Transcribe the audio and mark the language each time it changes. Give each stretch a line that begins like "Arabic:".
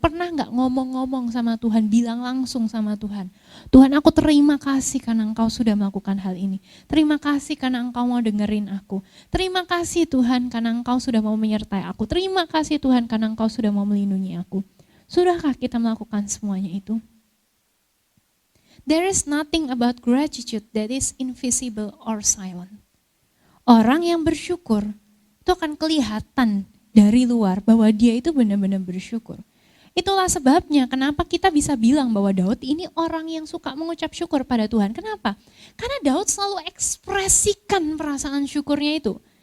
Indonesian: Pernah gak ngomong-ngomong sama Tuhan, bilang langsung sama Tuhan, Tuhan aku terima kasih karena Engkau sudah melakukan hal ini. Terima kasih karena Engkau mau dengerin aku. Terima kasih Tuhan karena Engkau sudah mau menyertai aku. Terima kasih Tuhan karena Engkau sudah mau melindungi aku. Sudahkah kita melakukan semuanya itu?
English: There is nothing about gratitude that is invisible or silent.
Indonesian: Orang yang bersyukur itu akan kelihatan dari luar bahwa dia itu benar-benar bersyukur. Itulah sebabnya kenapa kita bisa bilang bahwa Daud ini orang yang suka mengucap syukur pada Tuhan. Kenapa? Karena Daud selalu ekspresikan perasaan syukurnya itu.